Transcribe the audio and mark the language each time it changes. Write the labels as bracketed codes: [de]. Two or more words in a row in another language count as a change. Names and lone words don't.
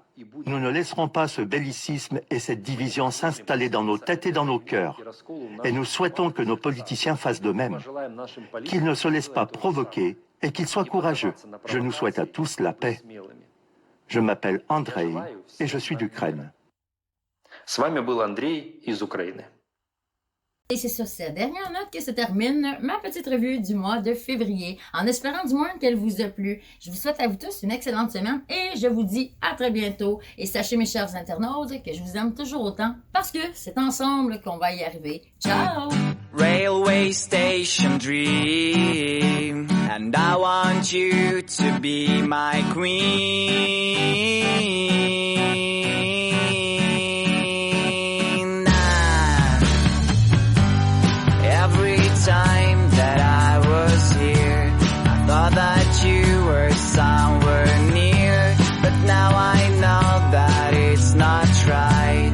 [fr] Nous ne laisserons pas ce bellicisme et cette division s'installer dans nos têtes et dans nos cœurs. Et nous souhaitons que nos politiciens fassent de même, qu'ils ne se laissent pas provoquer et qu'ils soient courageux. Je nous souhaite à tous la paix. Je m'appelle Andrei et je suis d'Ukraine. [ru] С вами был Андрей из Украины. [fr] Et c'est sur cette dernière note que se termine ma petite revue du mois de février, en espérant du moins qu'elle vous a plu. Je vous souhaite à vous tous une excellente semaine et je vous dis à très bientôt. Et sachez mes chers internautes que je vous aime toujours autant parce que c'est ensemble qu'on va y arriver. Ciao! [en] Railway station dream, and I want you to be my queen. Every time that I was here, I thought that you were somewhere near, but now I know that it's not right.